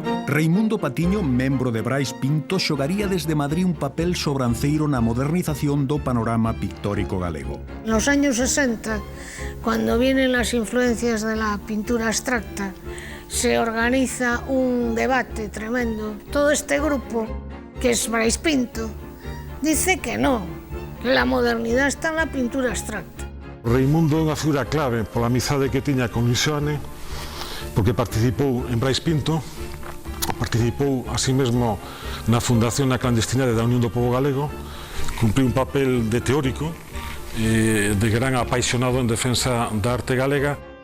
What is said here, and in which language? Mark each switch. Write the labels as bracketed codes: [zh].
[gl] Reimundo Patiño, membro de Brais Pinto, xogaría desde Madrid un papel sobranceiro na modernización do panorama pictórico galego. [es] En los años 60, cuando vienen las influencias de la pintura abstracta, se organiza un debate tremendo. Todo este grupo, que es Brais Pinto, dice que no, que la modernidad está en la pintura abstracta. [gl] Reimundo é unha figura clave pola amizade que tiña con Luis Seoane, porque participou en Brais Pinto, participou así mesmo na fundación na clandestinidade da Unión do Pobo Galego, cumpriu un papel de teórico, de gran apaixonado en defensa da arte galega.